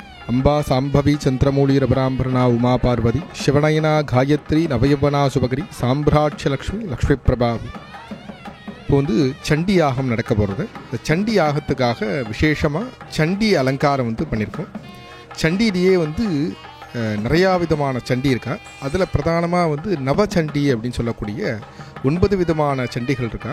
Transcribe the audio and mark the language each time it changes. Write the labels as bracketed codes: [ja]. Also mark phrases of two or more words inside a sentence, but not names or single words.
[sa] अंबा सांभवी चंद्रमौली रबरांभरणा उमा पार्वती शिवनयना गायत्री नवयवना सुभगरी साम्राट्य लक्ष्मी लक्ष्मी प्रभा. [ta] இப்போ வந்து சண்டி யாகம் நடக்க போகிறது. இந்த சண்டி யாகத்துக்காக விசேஷமாக சண்டி அலங்காரம் வந்து பண்ணியிருக்கோம். சண்டியிலேயே வந்து நிறையா விதமான சண்டி இருக்கா. அதில் பிரதானமாக வந்து நவச்சண்டி அப்படின்னு சொல்லக்கூடிய 9 விதமான சண்டிகள் இருக்கா.